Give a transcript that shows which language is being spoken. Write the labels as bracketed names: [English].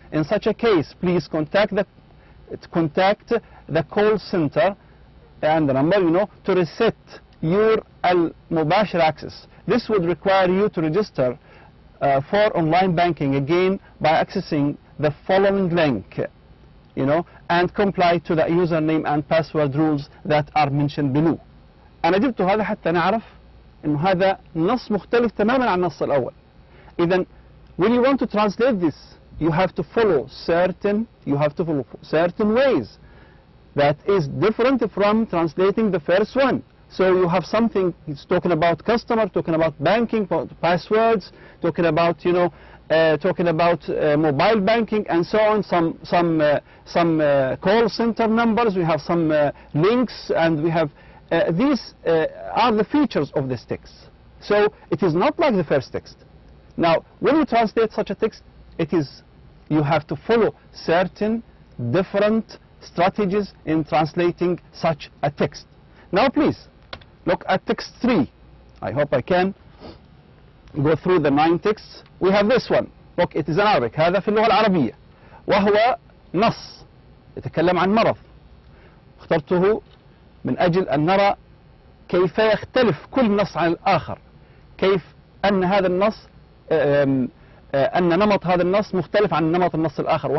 [English] In such a case, please contact the call center and the number, to reset your al-mubashir access. This would require you to register for online banking again by accessing the following link, and comply to the username and password rules that are mentioned below. [Arabic] أنا جبت هذا حتى نعرف إنه هذا نص مختلف تماما عن النص الأول. إذن [English] when you want to translate this, you have to follow certain ways that is different from translating the first one. So you have something, it's talking about customer, talking about banking, passwords, talking about mobile banking and so on, some call center numbers, we have some links, and we have these are the features of this text. So it is not like the first text. Now when you translate such a text, you have to follow certain different strategies in translating such a text. Now please look at text 3. I hope I can go through the 9 texts. We have this one. Look, it is in Arabic. [Arabic] هذا في اللغة العربية وهو نص يتكلم عن مرض. اخترته من أجل أن نرى كيف يختلف كل نص عن الآخر، كيف أن هذا النص أن نمط هذا النص مختلف عن نمط النص الآخر.